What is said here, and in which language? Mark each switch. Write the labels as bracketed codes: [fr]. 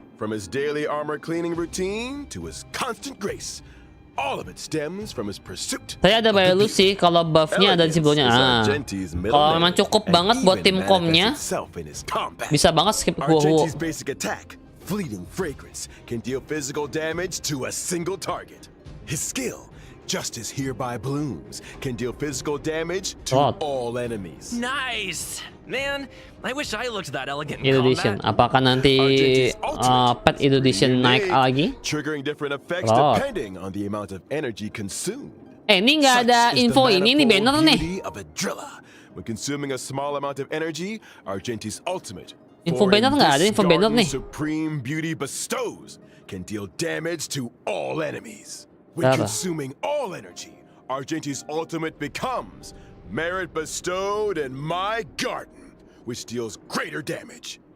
[en] From his daily armor cleaning routine to his constant grace, all of it stems from his pursuit. [id] Saya ada value sih kalau buffnya ada di sebelumnya. Kalau memang cukup banget buat tim komnya, bisa banget skip Wowo. [en] Argenti's basic attack, fleeting fragrance, can deal physical damage to a single target. His skill, Justice Hereby Blooms, can deal physical damage to all enemies. Nice! Man, I wish I looked that elegant in Erudition. combat. [id] Apakah nanti pet Erudition naik lagi? [en] Triggering different effects depending on the amount of energy consumed. [id] Ini nggak ada info ini banner nih. [en] When consuming a small amount of energy, Argenti's ultimate. [id] Info banner nggak ada, info banner nih. [en] Supreme beauty bestows can deal damage to all enemies. When consuming all energy, Argenti's ultimate becomes Merit bestowed in my garden, which deals greater damage.